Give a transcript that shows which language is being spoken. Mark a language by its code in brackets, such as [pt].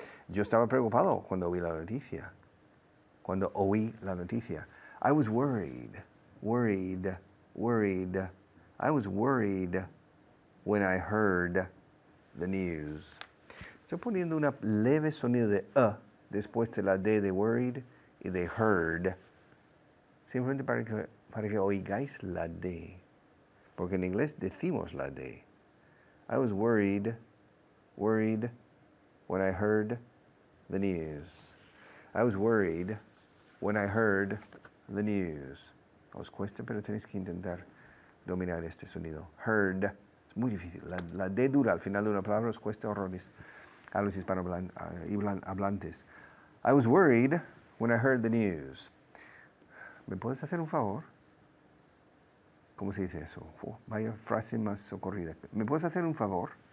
[es] Yo estaba preocupado cuando oí la noticia. Cuando oí la noticia. [en] I was worried. I was worried when I heard the news. [es] Estoy poniendo una leve sonido de después de la D de worried y de heard. Simplemente para que oigáis la D. Porque en inglés decimos la D. [en] I was worried when I heard the news. I was worried when I heard the news. [es] Os cuesta, pero tenéis que intentar dominar este sonido. Heard. Es muy difícil. La D dura al final de una palabra os cuesta horrores a los hispanohablantes. [en] I was worried when I heard the news. [es] ¿Me puedes hacer un favor? ¿Cómo se dice eso? Vaya frase más socorrida. ¿Me puedes hacer un favor?